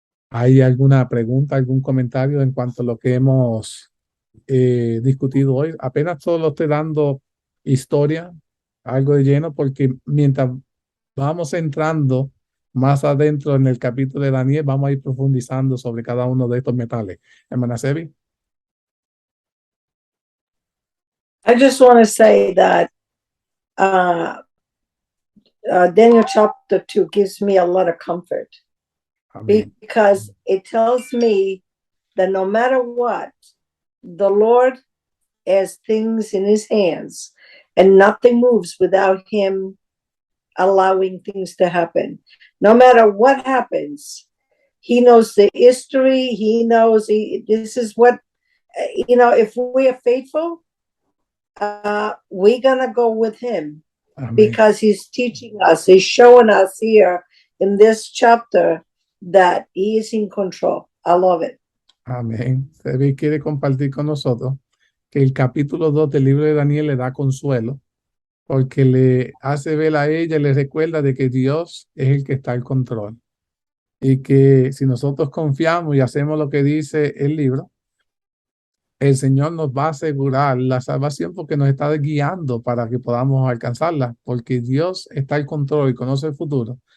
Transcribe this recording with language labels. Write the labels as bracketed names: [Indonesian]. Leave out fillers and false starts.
[Spanish] ¿Hay alguna pregunta, algún comentario en cuanto a lo que hemos discutido hoy? Apenas solo estoy dando historia, algo de lleno, porque mientras vamos entrando más adentro en el capítulo de Daniel, vamos a ir profundizando sobre cada uno de estos metales. Hermana Sebi. [English] I just want to say that Daniel chapter 2 gives me a lot of comfort. Amén. Because it tells me that no matter what, the Lord has things in his hands and nothing moves without him allowing things to happen. No matter what happens, he knows the history. He knows this is what, if we are faithful, we're going to go with him. Amén. Because he's teaching us, he's showing us here in this chapter that he is in control. I love it. Amén. [Spanish] Sebi quiere compartir con nosotros que el capítulo 2 del libro de Daniel le da consuelo porque le hace ver a ella, le recuerda de que Dios es el que está al control y que si nosotros confiamos y hacemos lo que dice el libro, el Señor nos va a asegurar la salvación porque nos está guiando para que podamos alcanzarla, porque Dios está al control y conoce el futuro.